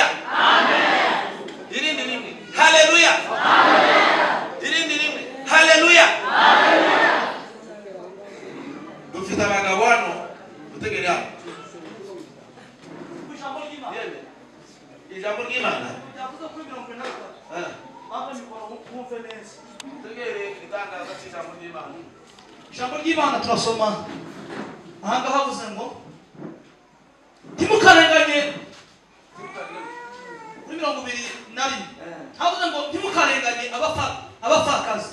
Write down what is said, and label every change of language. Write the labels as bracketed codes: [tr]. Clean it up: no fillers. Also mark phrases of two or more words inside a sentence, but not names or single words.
[rw] Amen. Irindi rimwe haleluya. Amen. Irindi rimwe haleluya. Amen. Dufite abagabo hano utegere hano. Ijambo ry'Imana yavuze kuri 23. [sw] Hapa ni kwa conference. [rw] tegere itangaza cy'ijambo ry'Imana. Ijambo ry'Imana turasoma ahanga havuze ngo ntimukarenganye kuri 21 havuze ngo ntimukarenganye abapfakazi,